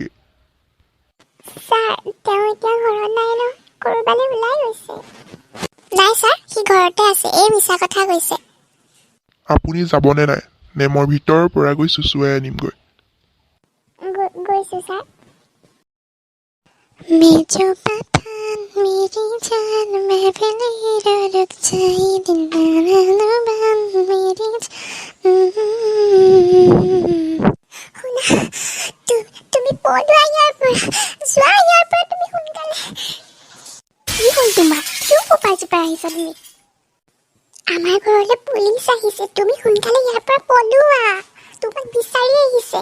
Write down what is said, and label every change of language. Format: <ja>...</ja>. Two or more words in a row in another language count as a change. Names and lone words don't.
<as>ছাৰ তেওঁ এতিয়া ঘৰত নাই ন, ক'ৰবালৈ ওলাই গৈছে। নাই ছাৰ, সি ঘৰতে আছে। এই মিছা কথা কৈছে। আপুনি যাবনে নাই, নে মই ভিতৰৰ পৰা গৈ চুচুৱাই আনিমগৈ? গৈছোঁ ছাৰ।</as> <hi>मेजो पठान मेरी जान मैं भी नहीं रुक जाई दिन बान मेरी</hi> <as>শুনা, তুমি পলোৱা ইয়াৰ পৰা, যোৱা ইয়াৰ পৰা তুমি সোনকালে। কি হ'ল তোমাৰ? কিয় পোপাই জোপাই আহিছা তুমি? আমাৰ ঘৰলৈ পুলিচ আহিছে, তুমি সোনকালে ইয়াৰ পৰা পলোৱা, তোমাক বিচাৰি আহিছে।</as>